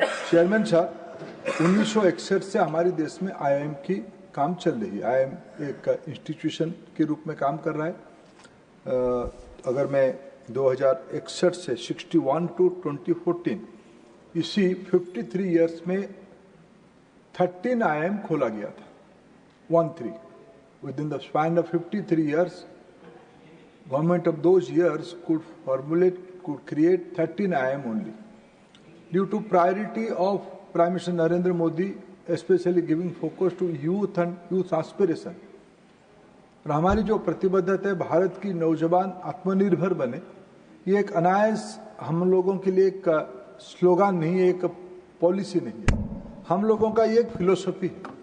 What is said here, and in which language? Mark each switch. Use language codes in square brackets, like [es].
[hi] Chairman साहब, 1961 से हमारे देश में IIM की काम चल रही है। IIM एक इंस्टीट्यूशन के रूप में काम कर रहा है। अगर मैं 2061 से 61 टू 2014 इसी 53 इयर्स में 13 IIM खोला गया था। [en] 13 within the span of 53 years government of those years could create 13 IIM only. Due to priority of Prime Minister Narendra Modi, especially giving focus to youth and youth aspiration, [hi] और हमारी जो प्रतिबद्धता है भारत की नौजवान आत्मनिर्भर बने, ये एक अनायास हम लोगों के लिए एक स्लोगन नहीं है, एक पॉलिसी नहीं है, हम लोगों का ये एक फिलोसफी है।